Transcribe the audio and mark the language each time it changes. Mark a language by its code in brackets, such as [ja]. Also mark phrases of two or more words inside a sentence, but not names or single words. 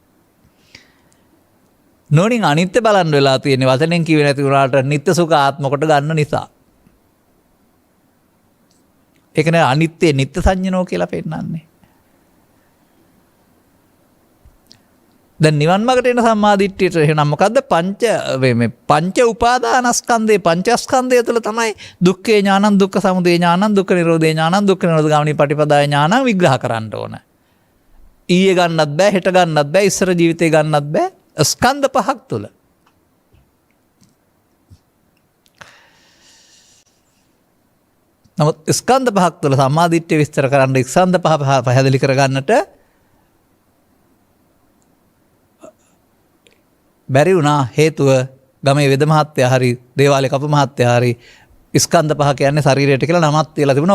[si] නුවණින් අනිත්‍ය බලන්න වෙලා තියෙන වචනෙන් කිව්වේ නැති වුණාට නිත්‍ය සුඛ ආත්ම කොට ගන්න නිසා. ඒක නේ [pi] අනිත්‍ය නිත්‍ය සංඥනෝ [si] කියලා පෙන්නන්නේ. දැන් නිවන් මාර්ගට එන සම්මාදිට්ඨියට එහෙනම් මොකද්ද පංච උපාදානස්කන්ධේ පංචස්කන්ධය තුළ තමයි [pi] දුක්ඛේ ඥානං දුක්ඛ සමුදය ඥානං දුක්ඛ නිරෝධේ ඥානං දුක්ඛ නිරෝධ ගාමිනී පටිපදාය ඥානං [si] විග්‍රහ කරන්න ඕන. ඊයේ ගන්නත් බෑ හෙට ගන්නත් බෑ ඉස්සර ජීවිතේ ගන්නත් බෑ ස්කන්ධ පහක් තුළ. නමුත් ස්කන්ධ පහක් තුළ සම්මාදිට්ඨිය විස්තර කරන්න ස්කන්ධ පහ පැහැදිලි කරගන්නට බැරි වුණා හේතුව ගමේ වෙද මහත්තයා හරි දේවාලේ කපු මහත්තයා හරි ස්කන්ධ පහ කියන්නේ ශරීරයට කියලා නමක් තියලා තිබුණා.